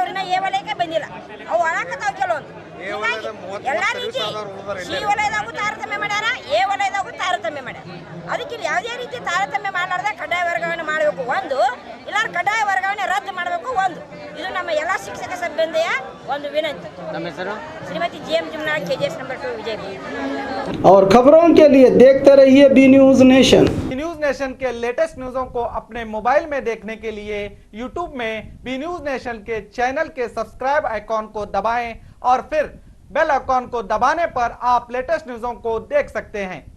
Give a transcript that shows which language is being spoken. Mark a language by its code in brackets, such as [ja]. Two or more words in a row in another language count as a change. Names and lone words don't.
[kn] ಅವ್ರನ್ನ ಎ ವಲಯಕ್ಕೆ ಬಂದಿಲ್ಲ, ಅವು ಒಳಕತ್ತಾವ ಕೆಲವೊಂದು. ಎಲ್ಲ ರೀತಿ ಸಿ ವಲಯದಾಗೂ ತಾರತಮ್ಯ ಮಾಡ್ಯಾರ, ಎ ವಲಯದಾಗೂ ತಾರತಮ್ಯ ಮಾಡ್ಯಾರ. ಅದಕ್ಕೆ ಇಲ್ಲಿ ಯಾವುದೇ ರೀತಿ ತಾರತಮ್ಯ ಮಾಡಲಾರ್ದೆ ಕಡ್ಡಾಯ ವರ್ಗಾವಣೆ ಮಾಡಬೇಕು ಒಂದು, ಇಲ್ಲ ಕಡ್ಡಾಯ ವರ್ಗಾವಣೆ ರದ್ದು ಮಾಡಬೇಕು ಒಂದು. ಇದು ನಮ್ಮ ಎಲ್ಲ ಶಿಕ್ಷಕ ಸಭೆಯ ಒಂದು ವಿನಂತಿ. [hi] श्रीमती GM जुमना KGS नंबर 2 विजयपुर। और खबरों के लिए देखते रहिए बी न्यूज नेशन। न्यूज नेशन के लेटेस्ट न्यूज़ों को अपने मोबाइल में देखने के लिए यूट्यूब में बी न्यूज नेशन के चैनल के [en] subscribe icon [hi] को दबाएं और फिर [en] bell icon [hi] को दबाने पर आप लेटेस्ट न्यूज़ों को देख सकते हैं।